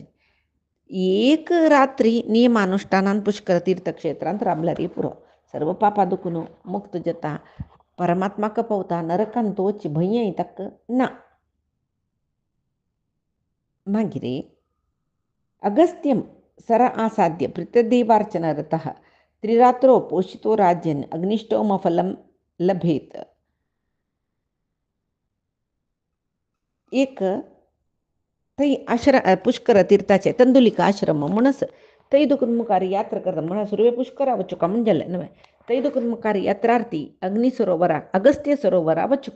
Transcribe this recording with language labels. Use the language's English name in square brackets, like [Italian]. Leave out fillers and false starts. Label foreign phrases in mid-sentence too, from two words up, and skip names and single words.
[Konkani] एक रात्री नियमानुष्ठानान पुष्कर तीर्थक्षेत्रांत राबल्यार पुरो सर्व पापा दुखून मुक्त जाता परमात्माक पावता नरकांत वचची भंयय ताका ना. [Sanskrit] मागीर अगस्त्यं सर आसाद्य पृथ्वीवार्चनरतः त्रिरात्रो पोषितो राज्यन् अग्निष्टोमफलं लभेत. [Konkani] एक थंय पुष्कर तीर्थाचे तंदुलिका आश्रम म्हणून थंय दुखून मुखार यात्रा करता म्हळ्यार सुरवे पुष्करा वचुका म्हणजे न्हय. थंय दुखून मुखार यात्रार्थी अग्नी सरोवरा अगस्त्य सरोवरा वचुका.